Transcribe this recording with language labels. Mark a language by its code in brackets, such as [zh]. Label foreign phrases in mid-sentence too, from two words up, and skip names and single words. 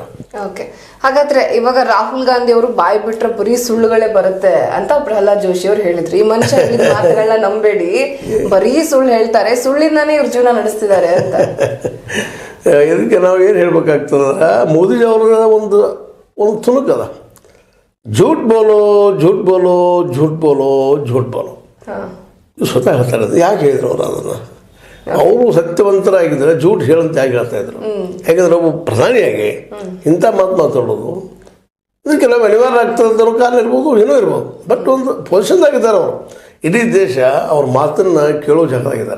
[kn] ಓಕೆ, ಹಾಗಾದ್ರೆ ಇವಾಗ ರಾಹುಲ್ ಗಾಂಧಿ ಅವರು ಬಾಯಿ ಬಿಟ್ರೆ ಬರೀ ಸುಳ್ಳುಗಳೇ ಬರುತ್ತೆ ಅಂತ ಪ್ರಹ್ಲಾದ್ ಜೋಶಿ ಅವರು ಹೇಳಿದ್ರು. ಈ ಮನುಷ್ಯ ಹೇಳಿದ ಮಾತುಗಳನ್ನ ನಂಬೇಡಿ, ಬರೀ ಸುಳ್ಳು ಹೇಳ್ತಾರೆ, ಸುಳ್ಳಿಂದಾನೇ ಇವ್ರ ಜೀವನ ನಡೆಸ್ತಿದ್ದಾರೆ ಅಂತ. ಇದಕ್ಕೆ ನಾವು ಏನು ಹೇಳ್ಬೇಕಾಗ್ತದೆ, ಮೋದಿಜಿ ಅವ್ರ ಒಂದು ತುಣುಕದ, [hi] झूठ बोलो झूठ बोलो झूठ बोलो झूठ बोलो. [kn] ಸ್ವತಃ ಹೇಳ್ತಾರೆ. ಯಾಕೆ ಹೇಳಿದ್ರು ಅವರು ಅದನ್ನು? ಅವರು ಸತ್ಯವಂತರಾಗಿದ್ದರೆ ಜೂಟ್ ಹೇಳಂತ ಯಾಕೆ ಹೇಳ್ತಾ ಇದ್ರು? ಯಾಕಂದ್ರೆ ಒಬ್ಬ ಪ್ರಧಾನಿಯಾಗಿ ಇಂಥ ಮಾತು ಮಾತಾಡೋದು ಇದಕ್ಕೆ ನಾವು ಅನಿವಾರ್ಯ ಆಗ್ತದೆ. ಕಾರಣ ಇರ್ಬೋದು, ಏನೋ ಇರ್ಬೋದು, ಬಟ್ ಒಂದು ಪೊಸಿಷನ್ದಾಗಿದ್ದಾರೆ ಅವರು. ಇಡೀ ದೇಶ ಅವ್ರ ಮಾತನ್ನು ಕೇಳೋ ಜಾಗದಾಗಿದ್ದಾರೆ.